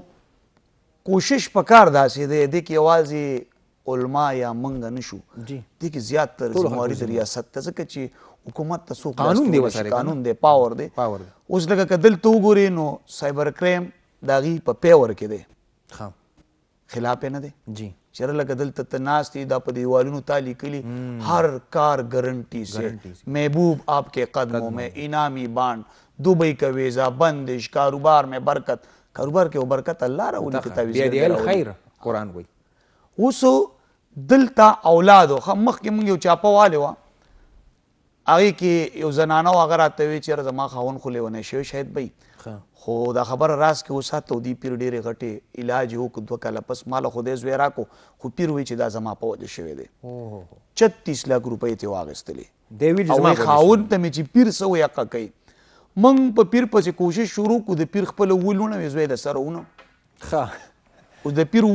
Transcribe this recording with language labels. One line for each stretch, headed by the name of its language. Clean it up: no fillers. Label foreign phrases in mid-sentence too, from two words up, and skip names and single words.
Pashto: کوشش پکار داسې دی دې کې یوازې علما یا منګه نشو دې کې زیات تر ذمہواري د ریاست ته ځکه چې حکومت ته څوک قانون دی پاور دی اوس لکه که دلته وګورې نو سایبر کریم د هغې په پیور کې دی خلاف یې نه دی چېرې لکه دلته ته ناست یې دا په دیوالونو تا لیکلي هر کار
Urdu: ګارنټي سے محبوب آپ کے قدموں میں انعامی بانڈ دبئی کا ویزا بندش کاروبار میں برکت
Pashto: کاروبار کې برکت الله راولي چې تعویذ خیر قرآن وایي اوس دلته اولادو مخکې موږ یو چاپه والی وه هغې کې یو زنانه و هغه راته وی چې زما خاوند خو لیونی شوی شاید به خو دا خبره راز کې وساته او دې پیر ډېرې غټې علاج یې وکړو 2 کاله پس ماله خدای زوی راکړو خو پیر وایي چې دا زما په وجه شوی دی 36 لک روپۍ ترې واخیستلې او خاوند ته مې چې پیر څه وایي حقه کوي موږ په پیر پسې کوشش شروع کړو د پیر خپله ولونه وي زوی د سره ونه اوس د پیر